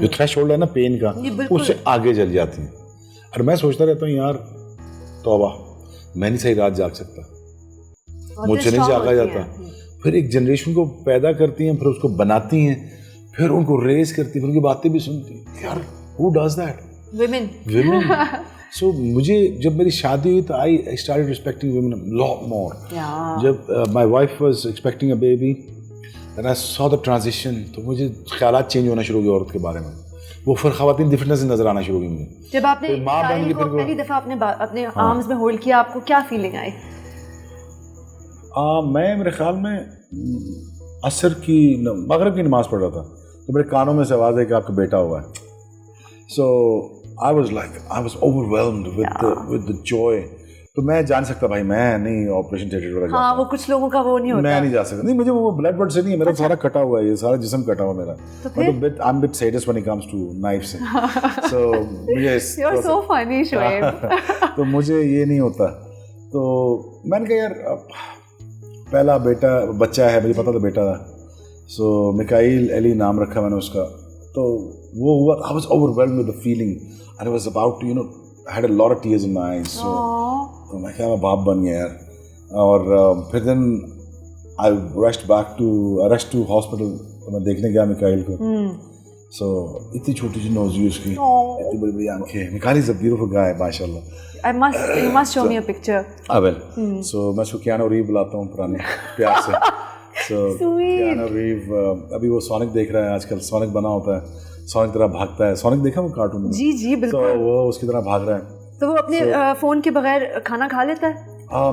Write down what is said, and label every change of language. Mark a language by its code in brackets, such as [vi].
[ur] جو تھریش ہولڈ ہے نا پین کا, اس سے آگے چل جاتی ہیں. اور میں سوچتا رہتا ہوں یار توبہ, میں نہیں صحیح رات جاگ سکتا, مجھ سے نہیں جاگا جاتا. پھر ایک جنریشن کو پیدا کرتی ہیں, پھر اس کو بناتی ہیں, پھر ان کو ریز کرتی ہیں, پھر ان کی باتیں بھی سنتی ہیں. یار [en] who does that? Women. So [ur] مجھے جب میری شادی ہوئی تو [en] I started respecting women a lot more. [ur] جب [en] my wife was expecting a baby and I saw the transition, [ur] تو مجھے خیالات چینج ہونا شروع ہو گئے عورت کے بارے میں. وہ پھر خواتین ڈفرنٹ سے نظر آنا شروع ہوئی مجھے. جب آپ نے پہلی دفعہ اپنے آرمز میں ہولڈ کیا, آپ کو کیا فیلنگ آئی؟ میں میرے خیال میں عصر کی مغرب کی نماز پڑھ رہا تھا, تو میرے کانوں میں سے آواز ہے کہ آپ کا بیٹا ہوا ہے. [en] So I was overwhelmed with the joy. [ur] تو میں جان سکتا بھائی, میں نہیں آپریشن تھیٹر وغیرہ. ہاں وہ کچھ لوگوں کا وہ نہیں ہوتا, میں نہیں جا سکتا. نہیں مجھے وہ بلڈ بڈ سے نہیں ہے, میرا سارا کٹا ہوا ہے, یہ سارا جسم کٹا ہوا میرا. [en] I'm a bit sadist when it comes to knives. [ur] So مجھے [en] You're so funny Shoaib. [ur] تو مجھے یہ نہیں ہوتا. تو میں نے کہا یار پہلا بچہ ہے, مجھے پتا تھا بیٹا تھا. سو میکائیل علی نام رکھا میں نے اس کا. تو وہ ہوا, [en] I was overwhelmed with the feeling and I was about to I had a lot of tears in my eyes. [ur] تو میں کہا میں باپ بن گیا یار. اور پھر دن [en] I rushed to hospital. [ur] تو میں دیکھنے گیا میکائیل کو. سو اتنی چھوٹی سی نوزی اس کی, اتنی بڑی بڑی آنکھیں. [en] Mikail is a beautiful guy [ur] ماشاء اللہ. [en] You must show me a picture. I will. [ur] So میں اس کو کیانو ریو بلاتا ہوں پرانے پیار سے. So کیانو ریو ابھی وہ سونک دیکھ رہا ہے آج کل. سونک بنا ہوتا ہے, سونک طرح بھاگتا ہے. سونک دیکھا وہ کارٹون میں؟ جی بالکل. تو وہ اس کی طرح بھاگ رہا ہے. تو وہ اپنے فون کے بغیر کھانا کھا لیتا ہے؟